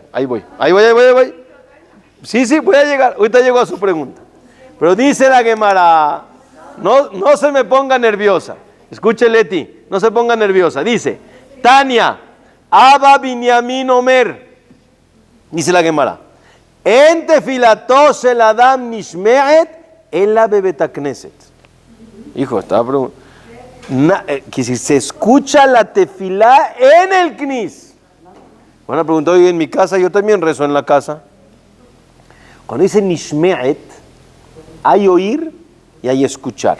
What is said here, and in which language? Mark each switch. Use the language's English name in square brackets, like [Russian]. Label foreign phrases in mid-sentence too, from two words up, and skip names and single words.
[Spanish] Ahí voy. Sí, voy a llegar. Ahorita llego a su pregunta. Pero dice la Gemara, no se me ponga nerviosa. Escuche, Leti, no se ponga nerviosa. Dice, [Hebrew] תניא אבא בנימין אומר. [Spanish] Dice la Gemara, [Hebrew] אין תפילתו של אדם נשמעת אלא בבית הכנסת. [Spanish] Hijo, estaba preguntando. Que si se escucha la tefilá en el Knis. Van a preguntar, hoy en mi casa, yo también rezo en la casa. Cuando dice nishme'et, hay oír y hay escuchar.